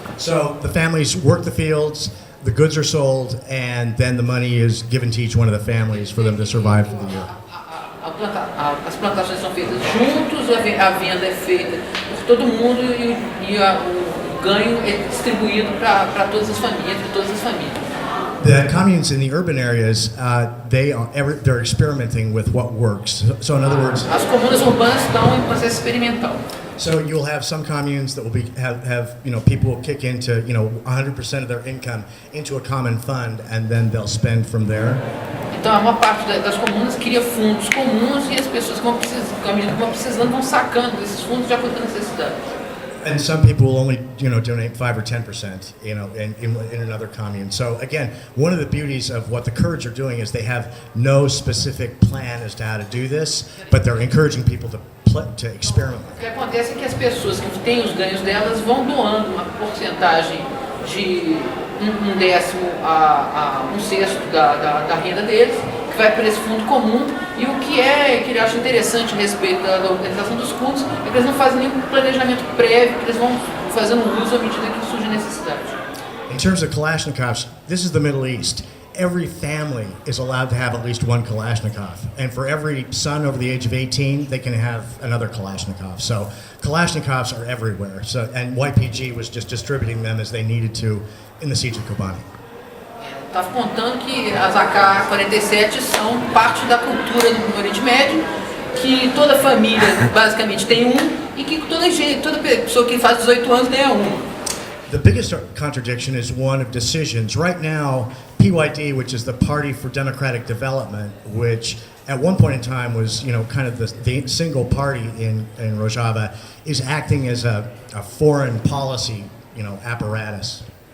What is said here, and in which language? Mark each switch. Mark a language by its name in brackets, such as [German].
[English] So the families work the fields, the goods are sold, and then the money is given to each one of the families for them to survive for the year. [Portuguese] As plantações são feitas juntos, a venda é feita por todo mundo e o ganho é distribuído para todas as famílias, entre todas as famílias. [English] The communes in the urban areas, they're experimenting with what works. So in other words, [Portuguese] As comunas urbanas estão em processo experimental. [English] so you'll have some communes that will have people will kick into 100% of their income into a common fund, and then they'll spend from there. [Portuguese] Então, uma parte das comunas cria fundos comuns e as pessoas que à medida que vão precisando, vão sacando desses fundos de acordo com a necessidade. [English] And some people will only, donate 5 or 10%, in another commune. So again, one of the beauties of what the Kurds are doing is they have no specific plan as to how to do this, but they're encouraging people to experiment. [Portuguese] O que acontece é que as pessoas que têm os ganhos delas vão doando uma porcentagem de um décimo a um sexto da renda deles, que vai para esse fundo comum. E o que ele acha interessante a respeito da organização dos fundos é que eles não fazem nenhum planejamento prévio, que eles vão fazendo uso à medida que surge necessidade. [English] In terms of Kalashnikovs, this is the Middle East. Every family is allowed to have at least one Kalashnikov. And for every son over the age of 18, they can have another Kalashnikov. So Kalashnikovs are everywhere. And YPG was just distributing them as they needed to in the siege of Kobani. [Portuguese] Estava contando que as AK-47 são parte da cultura no Oriente Médio, que toda família basicamente tem e que toda pessoa que faz 18 anos ganha [English] The biggest contradiction is one of decisions. Right now, PYD, which is the Party for Democratic Development, which at one point in time was, kind of the single party in Rojava, is acting as a foreign policy, apparatus.